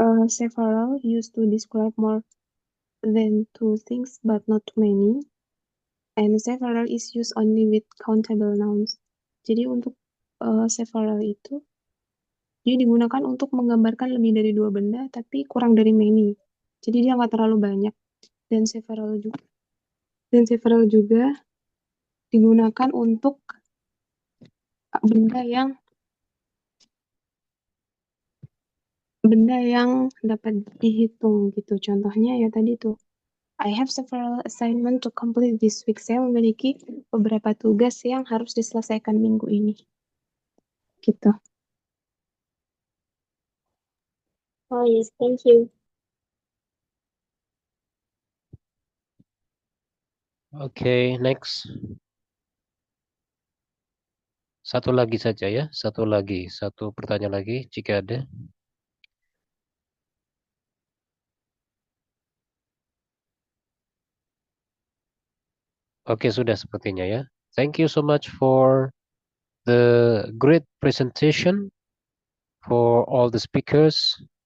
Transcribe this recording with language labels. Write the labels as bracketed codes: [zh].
[en] Several used to describe more than two things but not many, and several is used only with countable nouns. [id] Jadi untuk several itu dia digunakan untuk menggambarkan lebih dari dua benda tapi kurang dari many. Jadi dia nggak terlalu banyak. Dan several juga digunakan untuk benda yang dapat dihitung gitu. Contohnya ya tadi tuh, [en] I have several assignment to complete this week. [id] Saya memiliki beberapa tugas yang harus diselesaikan minggu ini. Gitu. [en] Oh, yes. Thank you. [id] Oke, [en] next. [id] Satu lagi saja ya, satu pertanyaan lagi jika ada. Oke, sudah sepertinya ya. [en] Thank you so much for the great presentation for all the speakers.